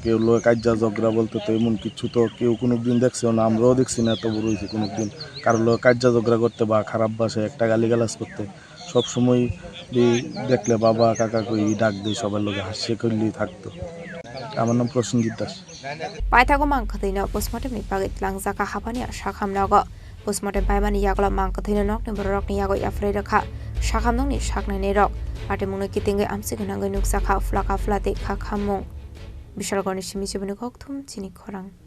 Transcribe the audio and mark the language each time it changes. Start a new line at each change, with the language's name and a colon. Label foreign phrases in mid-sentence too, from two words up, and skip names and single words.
Bangla: কেউ লোক কাজা ঝগড়া বলতে তো এমন কিছু তো কেউ কোনো দিন দেখছেও না, আমরাও দেখছি না, এত বড় হয়েছে কোনো দিন কারো লোক কাজা ঝগড়া করতে বা খারাপ ভাষায় একটা গালিগালাজ করতে। সবসময় দেখলে বাবা কাকা কই ডাক দিয়ে সবার লোকে হাসিয়ে করলেই থাকতো। আমার নাম প্রসেনজিৎ দাস।
Kok Borok: পাইথাগো मांखथैनो पोस्टमर्टेमनि बागै लांजाका हापानिया साखामनगो पोस्टमर्टेम पाइमानि यागला मांखथैनो नकनि बररकनि यागो याफ्रै रखा साखामनंनि साकनायनि रक पाटे मुंनो कितिंगै आमसिगनांगै नुकसाखा फ्लाका फ्लाते खाखामुं बिशालगरनि सिमिसिबनि गकथुम चिनि खरां